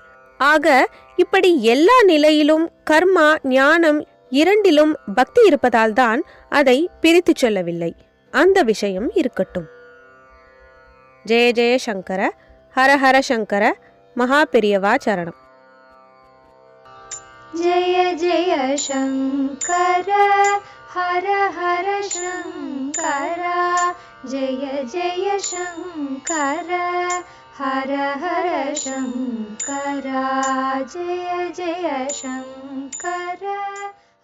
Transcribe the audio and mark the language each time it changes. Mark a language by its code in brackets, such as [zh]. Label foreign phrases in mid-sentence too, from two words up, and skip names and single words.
[ta] ஆக இப்படி எல்லா நிலையிலும் கர்மா ஞானம் இரண்டிலும் பக்தி இருப்பதால் தான் அதை பிரித்து சொல்லவில்லை. அந்த விஷயம் இருக்கட்டும். [sa] जय जय शङ्कर, हर हर शङ्कर, [ta] மகா பெரியவா சரணம். [sa] जय जय शङ्कर हर हर शङ्कर जय जय शङ्कर हर हर शङ्कर जय जय शङ्कर।